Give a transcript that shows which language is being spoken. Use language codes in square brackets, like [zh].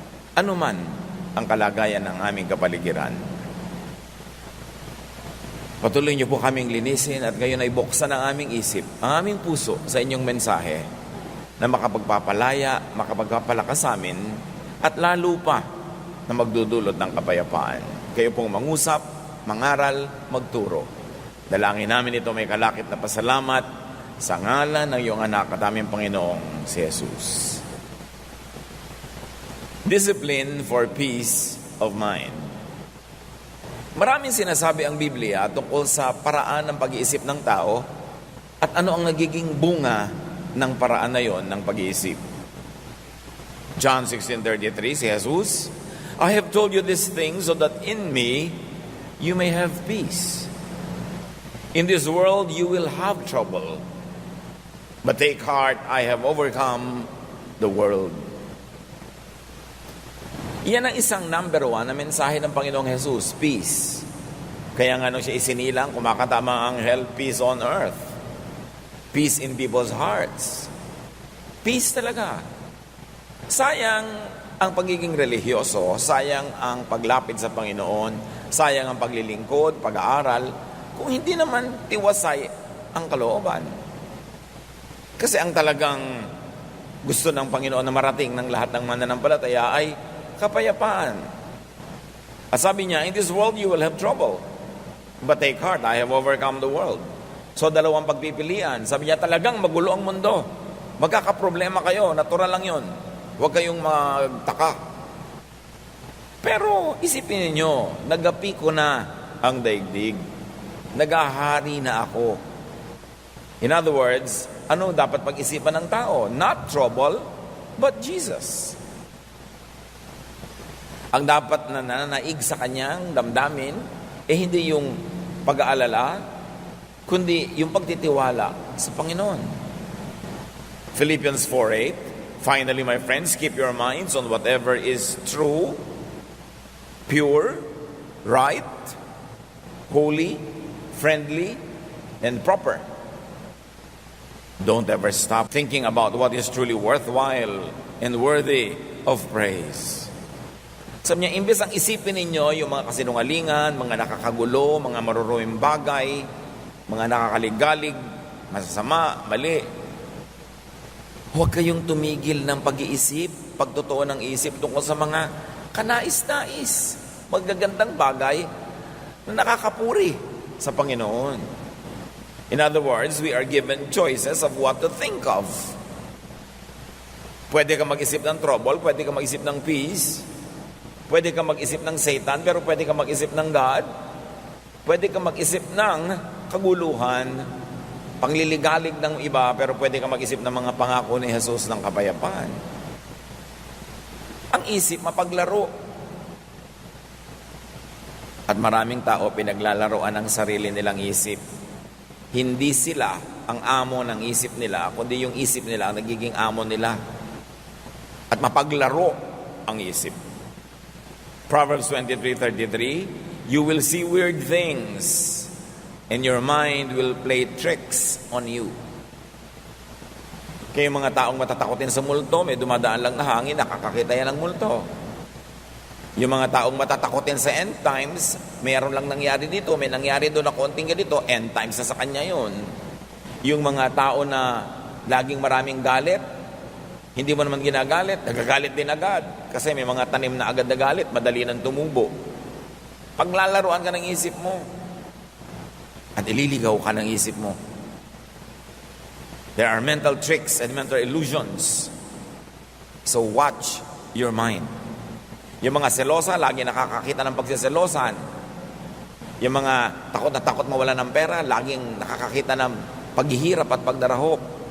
[tl] Ano man ang kalagayan ng aming kapaligiran, patuloy niyo po kaming linisin at ngayon ay buksan ang aming isip, ang aming puso sa inyong mensahe na makapagpapalaya, makapagpapalakas sa amin at lalo pa na magdudulot ng kapayapaan. Kayo pong mangusap, mangaral, magturo. Dalangin namin ito may kalakip na pasalamat sa ngalan ng iyong anak at aming Panginoong si Jesus. [en] Discipline for peace of mind. [tl] Maraming sinasabi ang Biblia tungkol sa paraan ng pag-iisip ng tao at ano ang nagiging bunga ng paraan na yon ng pag-iisip. [en] John 16:33, si Jesus, I have told you these things so that in me you may have peace. In this world you will have trouble, but take heart, I have overcome the world. [tl] Iyan ang isang number 1 na mensahe ng Panginoong Jesus, peace. Kaya nga nung siya isinilang, kumakatama ang anghel, [en] peace on earth. Peace in people's hearts. [tl] Peace talaga. Sayang ang pagiging religyoso, sayang ang paglapit sa Panginoon, sayang ang paglilingkod, pag-aaral, kung hindi naman tiwasay ang kalooban. Kasi ang talagang gusto ng Panginoon na marating ng lahat ng mananampalataya ay kapayapaan. At sabi niya, [en] in this world you will have trouble, but take heart, I have overcome the world. [tl] So dalawang pagpipilian. Sabi niya, talagang magulo ang mundo. Magkakaproblema kayo, natural lang yon. Huwag kayong magtaka. Pero isipin niyo, nagapi ko na ang daigdig. Nagahari na ako. [en] In other words, [tl] ano dapat pag-isipan ng tao? [en] Not trouble, but Jesus. [tl] Ang dapat na nananaig sa kanyang damdamin, hindi yung pag-aalala, kundi yung pagtitiwala sa Panginoon. [en] Philippians 4:8, finally, my friends, keep your minds on whatever is true, pure, right, holy, friendly, and proper. Don't ever stop thinking about what is truly worthwhile and worthy of praise. [tl] Sabi niya, imbes ang isipin ninyo yung mga kasinungalingan, mga nakakagulo, mga maruruming bagay, mga nakakaligalig, masasama, mali. Huwag kayong tumigil ng pag-iisip, pagtotoo ng isip tungkol sa mga kanais-nais, magagandang bagay na nakakapuri sa Panginoon. [en] In other words, we are given choices of what to think of. [tl] Pwede ka mag-isip ng trouble, pwede ka mag-isip ng peace, pwede ka mag-isip ng Satan, pero pwede ka mag-isip ng God. Pwede ka mag-isip ng kaguluhan, pangliligalig ng iba, pero pwede ka mag-isip ng mga pangako ni Jesus ng kapayapaan. Ang isip, mapaglaro. At maraming tao pinaglalaroan ang sarili nilang isip. Hindi sila ang amo ng isip nila, kundi yung isip nila ang nagiging amo nila. At mapaglaro ang isip. [en] Proverbs 23:33, you will see weird things, and your mind will play tricks on you. [tl] Kaya mga taong matatakotin sa multo, may dumadaan lang na hangin, nakakakita yan ng multo. Yung mga taong matatakotin sa end times, mayroon lang nangyari dito, may nangyari doon na konting ganito, end times na sa kanya yun. Yung mga tao na laging maraming galit, hindi mo naman ginagalit, nagagalit din agad. Kasi may mga tanim na agad na galit, madali nang tumubo. Paglalaruan ka ng isip mo, at ililigaw ka ng isip mo. [en] There are mental tricks and mental illusions. So watch your mind. [tl] Yung mga selosa, lagi nakakakita ng pagsiselosan. Yung mga takot na takot mawala ng pera, laging nakakakita ng paghihirap at pagdarahop.